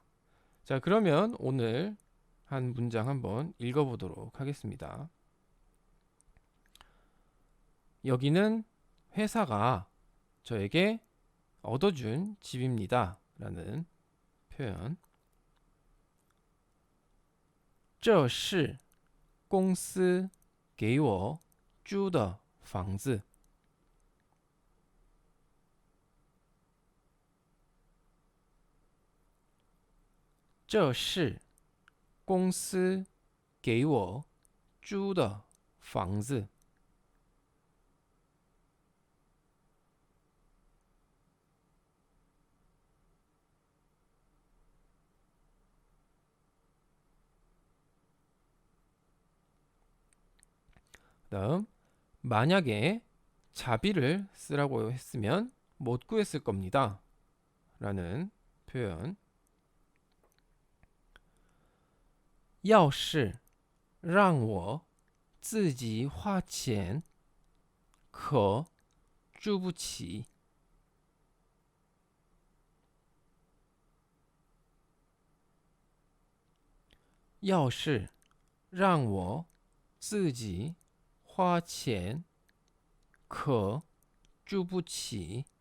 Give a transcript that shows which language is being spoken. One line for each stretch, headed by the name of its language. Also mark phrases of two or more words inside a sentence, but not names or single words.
Korean: 자, 그러면 오늘 한 문장 한번 읽어보도록 하겠습니다. 여기는 회사가 저에게 얻어준 집입니다 라는 표현
Chinese: 这是公司给我租的房子这是公司给我租的房子
Korean: 다음 만약에 자비를 쓰라고 했으면 못 구했을 겁니다 라는 표현
Chinese: 要是让我自己花钱可住不起要是让我自己花钱可住不起